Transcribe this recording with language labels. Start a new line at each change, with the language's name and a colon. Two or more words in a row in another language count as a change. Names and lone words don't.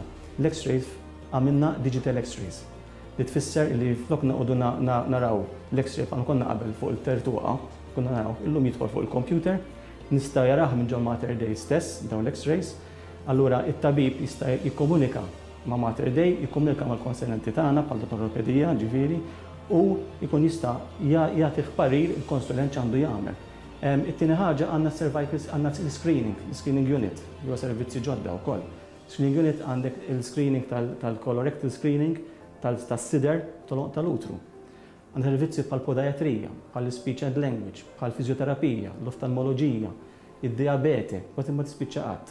Maltese: L-X-rays għamilna
English: digital X-rays.
Maltese: Li tfisser li flok naqogħdu naraw l-X-ray bħal konna qabel fuq il-tertuqa, konna naraw illum jidħol fuq il-computer, nista' jaraħ minn ġol Mater Dei stess dawn l-X-rays, allura it-tabib jista' jikkomunika ma' Mater Dei, jikkomunika mal-konsulenti tagħna bħal ortopedija, ġifieri, u jkun jista' jagħti parir il-konsulent x'għandu jagħmel. It-tieni ħaġa għandna għandna l-
English: screening unit,
Maltese: li huwa servizzi ġodda wkoll.
English: Screening unit
Maltese: għandek il-screening tal-
English: colorectal screening
Maltese: tas-sider tal-utru. Għandna servizzi bħal podiatrija, bħal
English: speech and language,
Maltese: bħal fizjoterapija, l-oftalmoloġija, id-diabete, għat imma tispiċċa qatt.